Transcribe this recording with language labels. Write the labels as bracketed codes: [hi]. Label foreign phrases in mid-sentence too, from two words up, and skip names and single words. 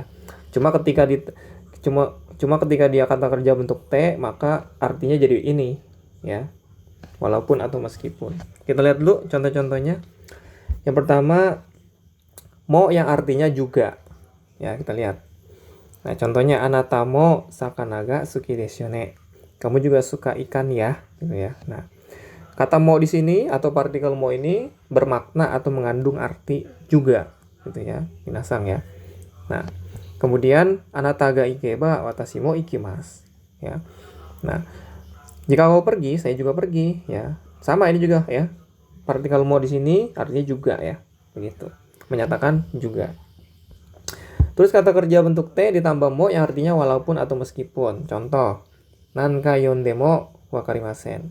[id] Cuma ketika dia kata kerja bentuk T, maka artinya jadi ini ya. Walaupun atau meskipun. Kita lihat dulu contoh-contohnya. Yang pertama, mo yang artinya juga. Ya, kita lihat. Nah, contohnya [ja] あなたも魚が好きですね. [id] Kamu juga suka ikan ya, gitu ya. Nah, kata mo di sini atau partikel mo ini bermakna atau mengandung arti juga, gitu ya. Minasang ya. Nah, kemudian [ja] あなたが行けば私も行きます, [id] ya. Nah, jika kamu pergi, saya juga pergi, ya. Sama ini juga ya. Partikel mo di sini artinya juga ya, begitu. Menyatakan juga. Terus kata kerja bentuk T ditambah mo yang artinya walaupun atau meskipun. [ja] Contoh, なんか読んでも分かりません.